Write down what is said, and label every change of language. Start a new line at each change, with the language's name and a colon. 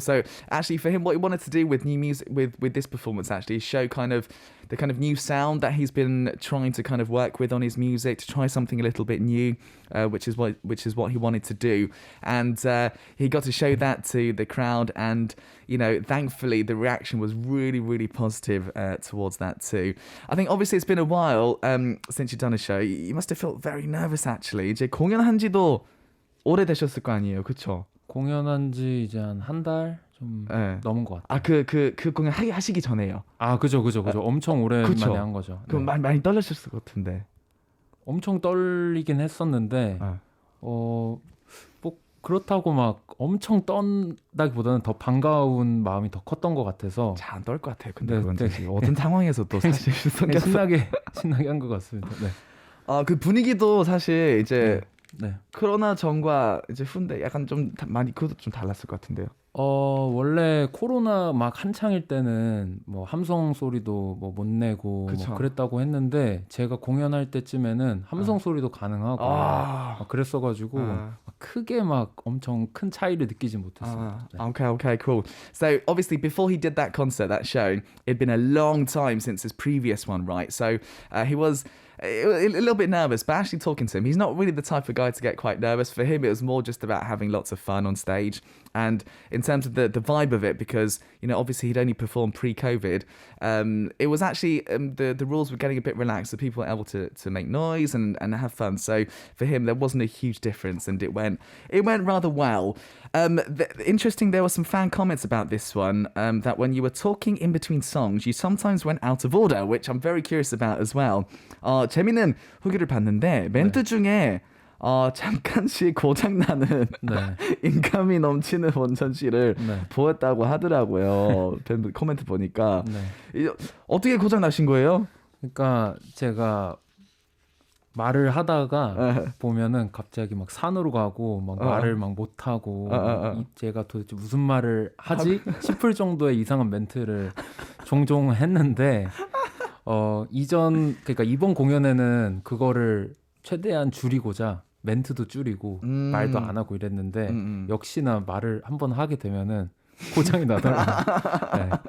English: So actually for him, what he wanted to do with new music, with this performance actually, is show kind of the kind of new sound that he's been trying to kind of work with on his music, to try something a little bit new, which is what he wanted to do. And he got to show that to the crowd, and you know, thankfully the reaction was really, really positive towards that too. I think obviously it's been a while since you've done a show. You must have felt very nervous actually.
Korean: 이제 공연한 지도 오래되셨을 거 아니에요, 그렇죠? 공연한 지 이제 한 달 좀 넘은 것 같아요. 그 공연 하시기 전에요. 그죠. 엄청 오랜만에 한 거죠. 그럼 많이 떨리셨을 것 같은데. 엄청 떨리긴 했었는데, 뭐 그렇다고 막 엄청 떤다기보다는 더 반가운 마음이 더 컸던 것 같아서. 잘 안 떨 것 같아요. 근데 그건 어떤 상황에서도 사실 신나게 한 것 같습니다. 네. 그 분위기도 사실 이제. 코로나 전과 이제 후인데 약간 좀 많이 그것도 좀 달랐을 것 같은데요. 원래 코로나 막 한창일 때는 뭐 함성 소리도 뭐 못 내고 뭐 그랬다고 했는데 제가 공연할 때쯤에는 함성 소리도 가능하고 막 그랬어가지고 막 크게 막 엄청 큰 차이를 느끼지 못했습니다.
English: Okay, cool. So obviously before he did that concert, that show, it'd been a long time since his previous one, right? So he was a little bit nervous, but actually talking to him, he's not really the type of guy to get quite nervous. For him, it was more just about having lots of fun on stage. And in terms of the vibe of it, because, you know, obviously he'd only performed pre-COVID, it was actually, the rules were getting a bit relaxed, so people were able to make noise and have fun. So for him, there wasn't a huge difference, and it went rather well. Interesting, there were some fan comments about this one, that when you were talking in between songs, you sometimes went out of order, which I'm very curious about as well.
Korean: 재미있는 후기를 봤는데 멘트 중에 잠깐씩 고장나는 인감이 넘치는 원찬 씨를 보였다고 하더라고요. 팬들 코멘트 보니까. 어떻게 고장나신 거예요? 그러니까 제가 말을 하다가 보면은 갑자기 막 산으로 가고 막 말을 막 못하고 제가 도대체 무슨 말을 하지 싶을 정도의 이상한 멘트를 종종 했는데 그러니까 이번 공연에는 그거를 최대한 줄이고자 멘트도 줄이고 말도 안 하고 이랬는데 역시나 말을 한번 하게 되면은 고장이 나더라고요. 네.